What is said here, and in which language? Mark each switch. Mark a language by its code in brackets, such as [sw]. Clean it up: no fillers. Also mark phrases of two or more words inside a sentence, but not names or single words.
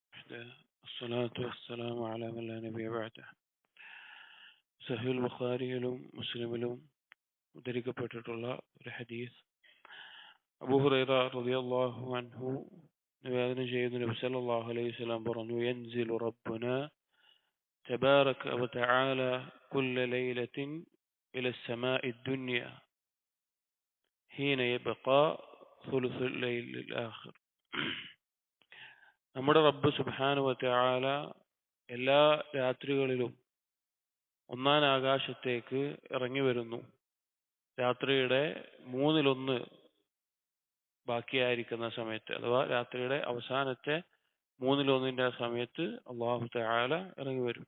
[ar] وحده الصلاة والسلام على من لا نبي بعده. [ml] സഹീൽ ബുഖാരിയിലും മുസ്ലിമിലും ഉദ്ധരിക്കപ്പെട്ടിട്ടുള്ള ഒരു ഹദീസ് അബൂ ഹുറൈറ [ar] رضي الله عنه [ml] നിവേദനം ചെയ്യുന്ന നബി [ar] صلى الله عليه وسلم [ml] പറഞ്ഞു [ar] ينزل ربنا تبارك وتعالى كل ليلة إلى السماء الدنيا حين يبقى ثلث الليل الآخر. [ml] നമ്മുടെ റബ്ബ് [ar] سبحانه وتعالى [ml] എല്ലാ രാത്രികളിലും ഒന്നാം ആകാശത്തേക്ക് ഇറങ്ങി വരുന്നു. രാത്രിയുടെ മൂന്നിലൊന്ന് ബാക്കിയായിരിക്കുന്ന സമയത്ത്, അഥവാ രാത്രിയുടെ അവസാനത്തെ മൂന്നിലൊന്നിന്റെ സമയത്ത് [ar] الله تعالى [ml] ഇറങ്ങി വരും.